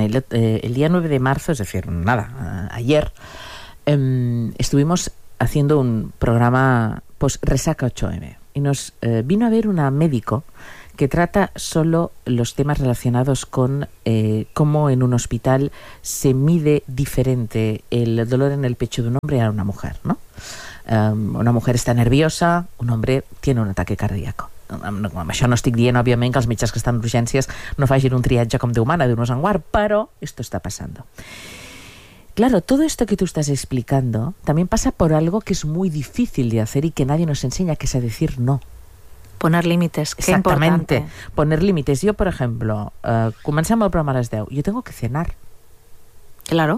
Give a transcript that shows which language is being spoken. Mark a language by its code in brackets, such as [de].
[es] El dia 9 de marzo, es decir, nada, ayer, estuvimos haciendo un programa post-resaca 8M y nos vino a ver una médico que trata solo los temas relacionados con cómo en un hospital se mide diferente el dolor en el pecho de un hombre a una mujer, ¿no? Una mujer está nerviosa, un hombre tiene un ataque cardíaco. [ca] Amb això no estic dient, òbviament, que els metges que estan en urgències no facin un triatge com Déu mana, d'un sanguard, però [es] esto está pasando. Claro, todo esto que tú estás explicando también pasa por algo que es muy difícil de hacer y que nadie nos enseña, que es a decir no. Poner límites, qué importante. Exactamente, poner límites. Yo, por ejemplo, comenzamos el programa a las 10, yo tengo que cenar. Claro.